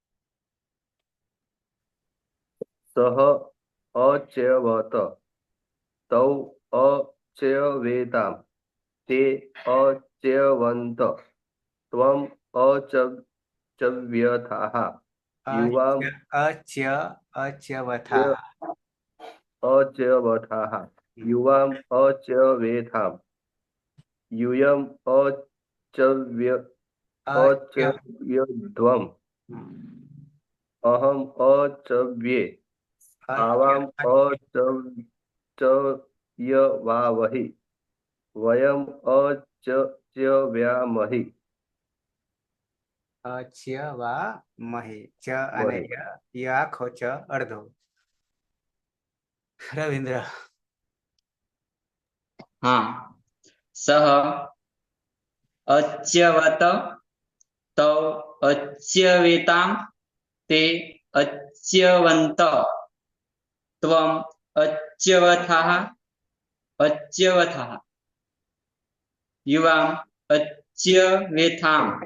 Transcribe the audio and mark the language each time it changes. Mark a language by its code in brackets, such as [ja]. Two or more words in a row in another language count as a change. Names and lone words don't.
[sa] સહ અચ્યવત તૌ અચ્યવેતામ તે અચ્યવંત ત્વમ અચવ્યથાઃ યુવામ અચ્યવથા. અચ્યવથાઃ યુવામ અચ્યવેથામ यूयम अच्यव्यध्वम अहम अचव्ये आवाम अचव्यवावहि वयम अच्यव्यामहि અચ્યવામહી. [gu] ચ અને ય આખો ચ અડધો. રવિન્દ્ર. હા. [sa] સહ અચ્યવત તૌ અચ્યવેતામ તે અચ્યવંત ત્વમ અચ્યવથાઃ યુવામ અચ્યવેથામ.